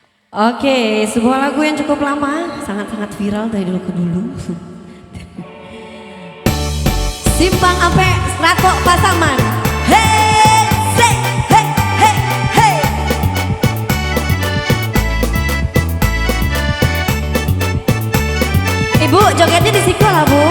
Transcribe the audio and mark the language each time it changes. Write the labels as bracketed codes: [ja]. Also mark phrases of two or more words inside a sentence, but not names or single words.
[id] Oke, sebuah lagu yang cukup lama, sangat-sangat viral dari dulu ke dulu. Simpang Ampe Ratok Pasaman. Hey, say, hey, hey, hey. Ibu, jogetnya di siku lah, Bu.